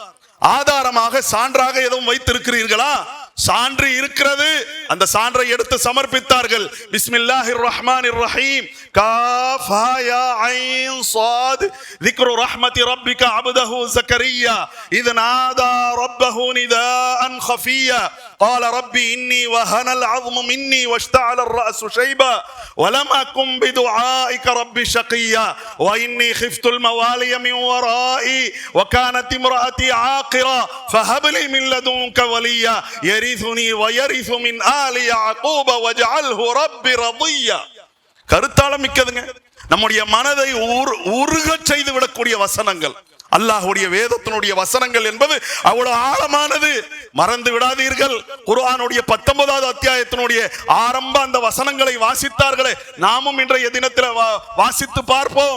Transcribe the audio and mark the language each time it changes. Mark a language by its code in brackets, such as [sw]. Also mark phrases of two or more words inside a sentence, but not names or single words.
[ta] ஆதாரமாக சான்றாக எதுவும் வைத்திருக்கிறீர்களா? சான்று இருக்கிறது. அந்த சான்றை எடுத்து சமர்ப்பித்தார்கள். [ar] بسم الله الرحمن الرحيم. كاف ها يا عين صاد. ذكر رحمت ربك عبده زكريا إذ نادى ربه نداء خفيا قال ربي إني وهن العظم مني واشتعل الرأس شيبا ولم أكن بدعائك ربي شقيا وإني خفت الموالي من ورائي وكانت امرأتي عاقرا فهب لي من لدنك وليا يرثني ويرث من آل يعقوب واجعله ربي رضيا. [ta] கருத்தாளம் மிக்கதுங்க. நம்முடைய மனதை உருக செய்து விடக்கூடிய வசனங்கள். அல்லாஹ்வுடைய வேதத்தினுடைய வசனங்கள் என்பது அவ்வளவு ஆழமானது. மறந்து விடாதீர்கள். குர்ஆனுடைய 19வது அத்தியாயத்தினுடைய ஆரம்ப அந்த வசனங்களை வாசித்தார்களே, நாமும் இன்றைய தினத்தில் வாசித்து பார்ப்போம்.